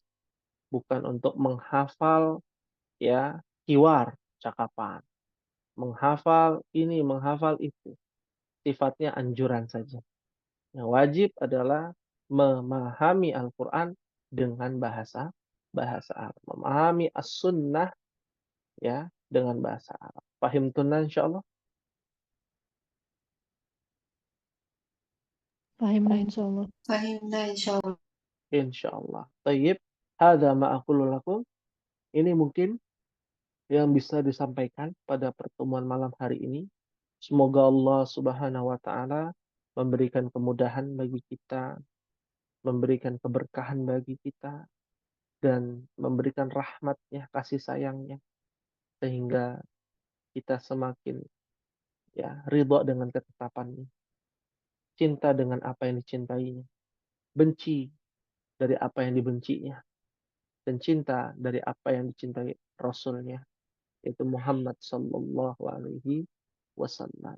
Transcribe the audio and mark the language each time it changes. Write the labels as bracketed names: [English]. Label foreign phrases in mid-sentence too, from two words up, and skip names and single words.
[Indonesian] Bukan untuk menghafal ya kiwar cakapan. Menghafal ini, menghafal itu. Sifatnya anjuran saja. Yang wajib adalah memahami Al-Quran dengan bahasa Arab. Memahami As-Sunnah ya dengan bahasa Arab. [Arabic] فهمتم إن شاء الله? فهمنا إن شاء الله. فهمنا إن شاء الله. إن شاء الله. طيب. هذا ما أقول لكم. [Indonesian] Ini mungkin yang bisa disampaikan pada pertemuan malam hari ini. Semoga Allah [Arabic] سبحانه وتعالى [Indonesian] memberikan kemudahan bagi kita, memberikan keberkahan bagi kita, dan memberikan rahmatnya, kasih sayangnya, sehingga kita semakin ya ridho dengan ketetapannya, cinta dengan apa yang dicintainya, benci dari apa yang dibencinya, dan cinta dari apa yang dicintai Rasulnya, yaitu Muhammad [Arabic] صلى الله عليه وسلم.